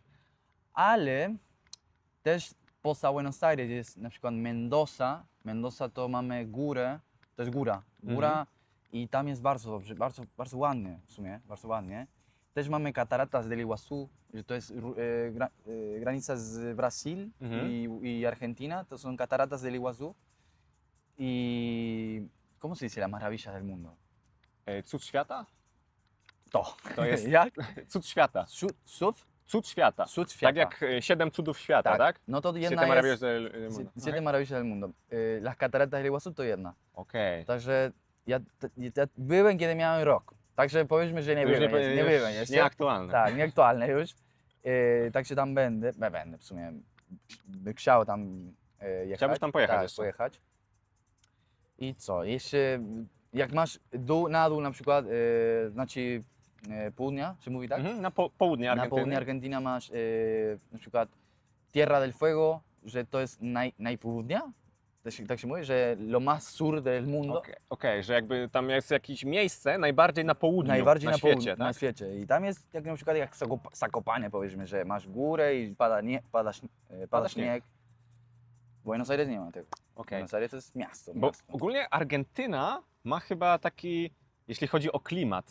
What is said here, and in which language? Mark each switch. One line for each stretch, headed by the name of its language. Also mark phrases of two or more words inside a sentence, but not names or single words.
Polish: Ale też poza Buenos Aires jest na przykład Mendoza. Mendoza to mamy górę, to jest góra i tam jest bardzo dobrze, bardzo ładnie w sumie, bardzo ładnie. Też mamy Cataratas del Iguazú, że to jest granica z Brazyl i Argentina, to są Cataratas del Iguazú.
Spanish: I ¿cómo se dice la maravilla del mundo?
Polish: Cud świata? To. To jest Jak? cud świata. Cud świata. Cud Tak jak 7 cudów świata, tak? No to jedna
Spanish: Siete
Polish: jest...
Spanish: maravillas del mundo. Siete maravillas del mundo.
Polish: Las cataratas del Iguazú to jedna. Okej. Także ja byłem, kiedy miałem rok. Także powiedzmy, że nie To już byłem, nie już byłem jeszcze. Nieaktualne. Tak, nieaktualne już. Także tam będę w sumie. Bym chciał tam jechać. Chciałbyś tam pojechać tak, jeszcze? pojechać. I co? Jeszcze jak masz na dół na przykład, znaczy południa, się mówi tak? Na południe Na Argentyny. południe Argentyna masz na przykład Tierra del Fuego, że to jest najpołudnia, tak się mówi, że
Spanish: lo más sur del mundo.
Polish: Okej, że jakby tam jest jakieś miejsce najbardziej na południu, Najbardziej na świecie, tak? na świecie. I tam jest jak na przykład jak Zakopane powiedzmy, że masz górę i pada śnieg. Buenos Aires nie ma tego. Okej. Buenos Aires to jest miasto. Bo ogólnie Argentyna ma chyba taki, jeśli chodzi o klimat,